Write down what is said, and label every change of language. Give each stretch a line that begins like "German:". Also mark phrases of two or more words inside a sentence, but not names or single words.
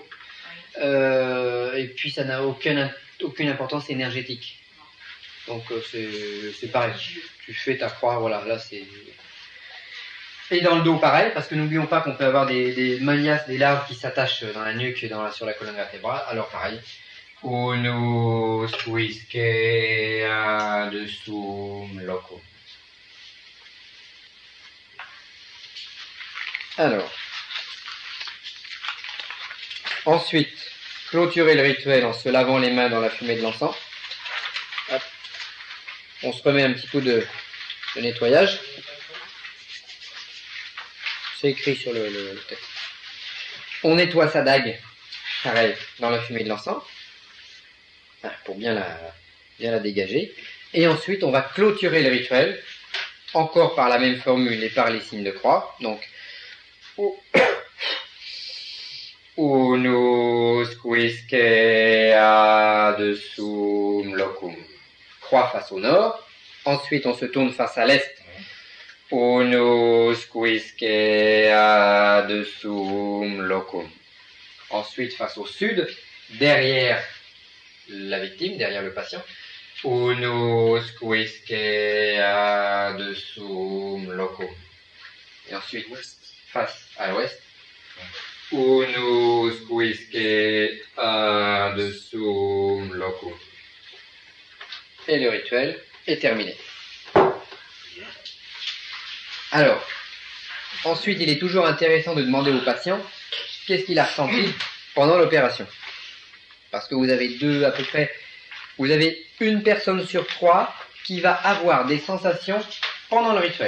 French: Et puis ça n'a aucune importance énergétique. Donc c'est pareil. Tu fais ta croix, voilà, là c'est... Et dans le dos pareil, parce que n'oublions pas qu'on peut avoir des manias, des larves qui s'attachent dans la nuque et sur la colonne vertébrale. Alors pareil.
Latin: Unus quisque ad sum locum.
French: Alors. Ensuite, clôturer le rituel en se lavant les mains dans la fumée de l'encens. Hop. On se remet un petit coup de nettoyage. C'est écrit sur le texte. On nettoie sa dague, pareil, dans la fumée de l'encens, pour bien la dégager. Et ensuite, on va clôturer le rituel, encore par la même formule et par les signes de croix. Donc,
Latin: Unus quisque ad sum locum.
French: Croix face au nord. Ensuite, on se tourne face à l'est.
Latin: Unus quisque ad sum locum.
French: Ensuite, face au sud, derrière la victime, derrière le patient.
Latin: Unus quisque ad sum locum.
French: Et ensuite, face à l'ouest.
Latin: Unus quisque ad sum locum.
French: Et le rituel est terminé. Alors, ensuite, il est toujours intéressant de demander au patient qu'est-ce qu'il a ressenti pendant l'opération. Parce que vous avez vous avez une personne sur 3 qui va avoir des sensations pendant le rituel.